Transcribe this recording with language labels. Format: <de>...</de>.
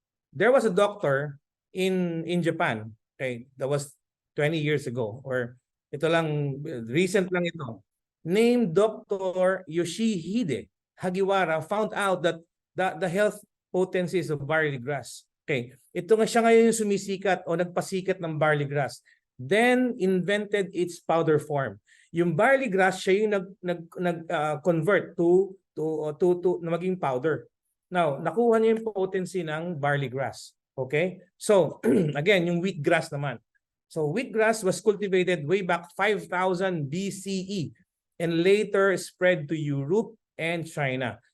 <en>There was a doctor in Japan. Okay? That was 20 years ago.</en> <tl>Or ito lang, recent lang ito.</tl> <en>Named Dr. Yoshihide Hagiwara found out that the health potencies of barley grass. Okay.</en> <tl>Ito nga siya ngayon yung sumisikat o nagpasikat ng barley grass.</tl> <en>Then invented its powder form.</en> <tl>Yung barley grass siya yung nag-convert to na maging powder. Now, nakuha niya yung potency ng barley grass. Okay?</tl> <en>So, again, yung wheatgrass</en> <tl>naman.</tl> <en>So, wheatgrass was cultivated way back 5,000 BCE and later spread to Europe and China.</en>